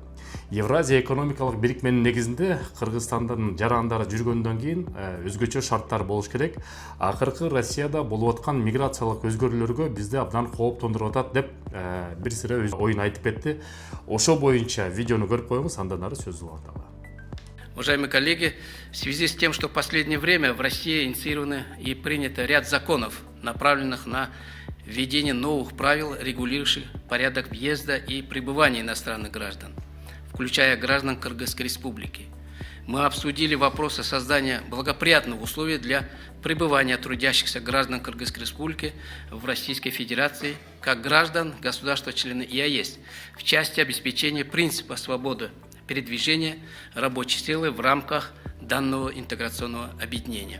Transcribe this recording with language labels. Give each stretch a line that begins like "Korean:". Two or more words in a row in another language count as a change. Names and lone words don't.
Kyrgyz: Евразия экономикалык бирикменин негизинде Кыргызстандын жарандары жүргөндөн кийин өзгөчө шарттар болуш керек. Акыркы Россияда болуп аткан миграциялык өзгөрүүлөргө бизди абдан кооптондуруп атат деп бир сыйра өз оюн айтып кетти. Ошо боюнча видеону көрүп коюңуз, андан ары сөз уланталы.
Russian: Уважаемые коллеги, в связи с тем, что в последнее время в России инициированы и принято ряд законов, направленных на введение новых правил, регулирующих порядок въезда и пребывания иностранных граждан, включая граждан Кыргызской Республики, мы обсудили вопросы создания благоприятных условий для пребывания трудящихся граждан Кыргызской Республики в Российской Федерации как граждан государства-члена ЕАЭС в части обеспечения принципа свободы передвижения рабочей силы в рамках данного интеграционного объединения.